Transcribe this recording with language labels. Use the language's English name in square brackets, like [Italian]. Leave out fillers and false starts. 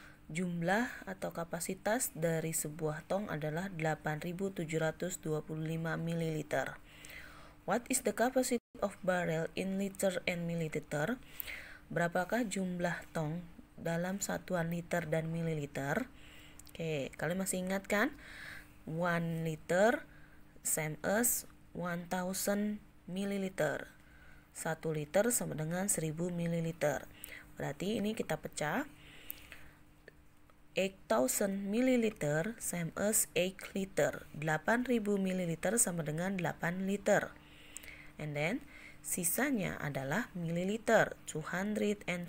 [Indonesian] Jumlah atau kapasitas dari sebuah tong adalah 8.725 ml. [English] What is the capacity of barrel in liter and milliliter? [Indonesian] Berapakah jumlah tong dalam satuan liter dan mililiter? Oke, kalian masih ingat kan? [English] 1 liter same as 1000 ml. [Indonesian] 1 liter sama dengan 1000 ml. Berarti ini kita pecah. [English] 8,000 milliliter same as 8 liter. [Indonesian] 8.000 mililiter sama dengan 8 liter. [English] And then [Indonesian] sisanya adalah mililiter, 225.